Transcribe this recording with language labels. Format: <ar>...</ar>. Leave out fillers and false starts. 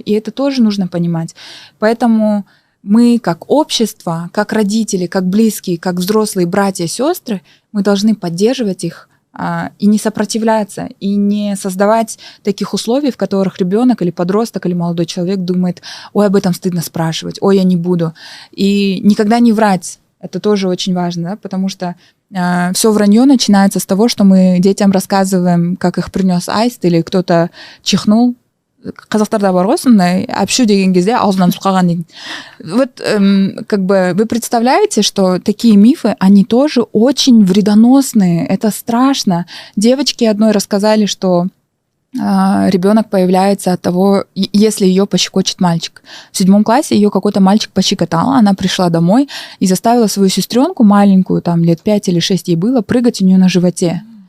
<ru>И это тоже нужно понимать. Поэтому мы, как общество, как родители, как близкие, как взрослые братья и сестры, мы должны поддерживать их и не сопротивляться, и не создавать таких условий, в которых ребенок или подросток или молодой человек думает: ой, об этом стыдно спрашивать, ой, я не буду. И никогда не врать. Это тоже очень важно, да? Потому что все вранье начинается с того, что мы детям рассказываем, как их принес аист, или кто-то чихнул</ru> <kk>Казахстанда бар ғой сондай әпшу деген кезде аузынан су қалған деген.</kk> <ru>Вот как бы вы представляете, что такие мифы, они тоже очень вредоносные, это страшно. Девочке одной рассказали, что ребенок появляется от того, если ее пощекочет мальчик. В 7 классе ее какой-то мальчик пощекотал, она пришла домой и заставила свою сестренку маленькую, там лет 5 или 6 ей было, прыгать у нее на животе.</ru>